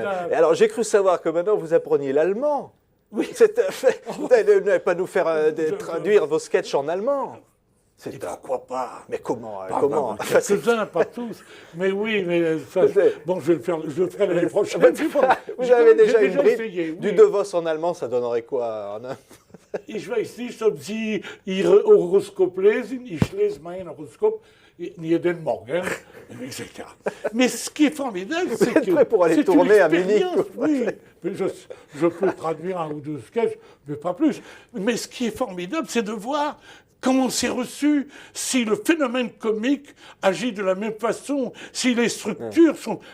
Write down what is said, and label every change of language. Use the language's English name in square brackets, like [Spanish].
[French] Et alors j'ai cru savoir que maintenant vous appreniez l'allemand. Oui, vous n'allez pas nous faire traduire vos sketchs en allemand. Et pourquoi pas? Mais comment? Quelques-uns, pas tous. Mais oui, mais ça, bon, je le ferai l'année prochaine. Vous avez déjà une bribe du DeVos en allemand, ça donnerait quoi? [German] Ich weiß nicht, ob Sie Ihr Horoskop lesen. Ich lese mein Horoskop jeden Morgen, etc. [French] Mais ce qui est formidable, c'est que... Vous êtes prêt pour aller tourner à Munich? Oui, je peux traduire un ou deux sketchs, mais pas plus. Mais ce qui est formidable, c'est de voir comment c'est reçu, si le phénomène comique agit de la même façon, si les structures sont...